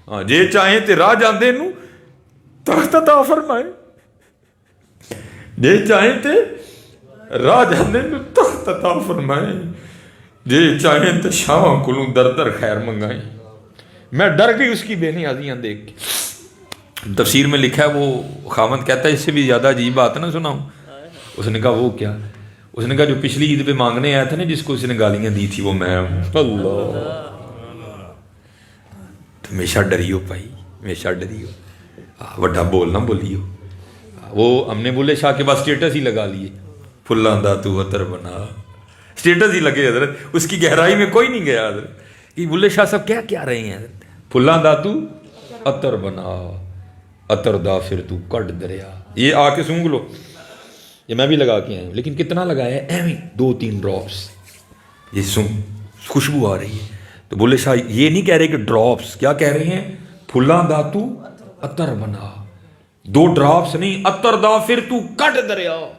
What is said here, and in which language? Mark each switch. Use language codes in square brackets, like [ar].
[pa] جے چاہیں تے راہ جاندے نو تخت عطا فرمائے، جے چاہیں تے راہ جاندے نو تخت عطا فرمائے، جے چاہیں تے شاواں کولوں در در خیر منگائیں. [ur] میں ڈر گئی اس کی بے نیازیاں دیکھ کے. تفسیر میں لکھا ہے وہ خاوند کہتا ہے اس سے بھی زیادہ عجیب بات نہ سناؤں. اس نے کہا وہ کیا؟ اس نے کہا جو پچھلی عید پہ مانگنے آیا تھا نا، جس کو اس نے گالیاں دی تھی، وہ میں ہوں. [pa] اللہ، تو ہمیشہ ڈریو بھائی، ہمیشہ ڈریو، وڈا بول نہ بولیو. [ur] وہ ہم نے بولے شاہ کے بعد سٹیٹس ہی لگا لیے، [pa] پھلاں دا تو عطر بنا، [ur] سٹیٹس ہی لگے حضرت. اس کی گہرائی میں کوئی نہیں گیا حضرت کہ بلے شاہ صاحب کیا کیا رہے ہیں حضرت. [pa] پھلاں دا تو عطر بنا، عطر دا پھر تو کٹ دریا. [ur] یہ آ کے سونگ لو، یہ میں بھی لگا کے آیا ہوں، لیکن کتنا لگایا ہے؟ ایویں 2-3 ڈراپس. یہ خوشبو آ رہی ہے. تو بولے شاہ یہ نہیں کہہ رہے کہ ڈراپس، کیا کہہ رہے ہیں؟ [pa] پھلاں دا تو عطر بنا، [ur] 2 ڈراپس نہیں، [pa] عطر دا پھر تو کٹ دریا.